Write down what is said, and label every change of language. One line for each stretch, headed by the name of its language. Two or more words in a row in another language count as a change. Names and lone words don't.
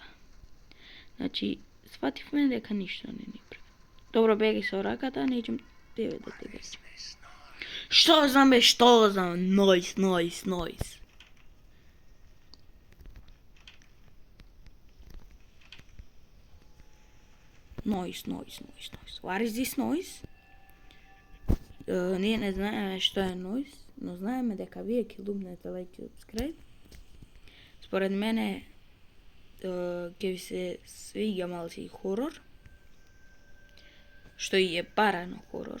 Macedonian: Значи, свативме дека ништо не ни прави. Добро, бегај со раката, неќем тебе да те гачам. Што знам бе, што знам? Нойс. Нойс.
English: What is this noise?
Macedonian: Ние не знаеме што е нойс, но знаеме дека вие ќе лупнете лайк и subscribe. Според мене ќе ви се свиѓа малци хорор, што и е парано хорор.